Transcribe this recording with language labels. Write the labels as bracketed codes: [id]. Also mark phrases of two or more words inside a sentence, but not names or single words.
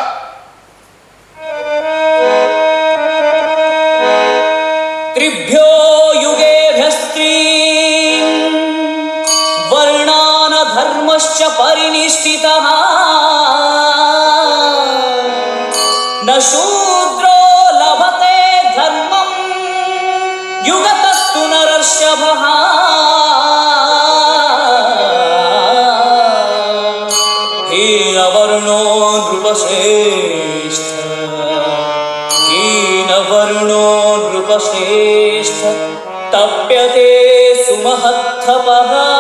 [sa] ತ್ರಿಭ್ಯೋ ಯುಗೇಭ್ಯಸ್ತ್ರೀ ವರ್ಣಾನ ಧರ್ಮಶ್ಚ ಪರಿನಿಷ್ಠಿತಃ ಶೂದ್ರೋ ಲಭತೆ ಧರ್ಮಂ ಯುಗತಸ್ತು ನರರ್ಷಭಃ ಹೀನವರ್ಣೋ ನೃಪಶ್ರೇಷ್ಠ ಹೀನವರ್ಣೋ ನೃಪಶ್ರೇಷ್ಠ ತಪ್ಯತೆ ಸುಮಹತ್ತಪಃ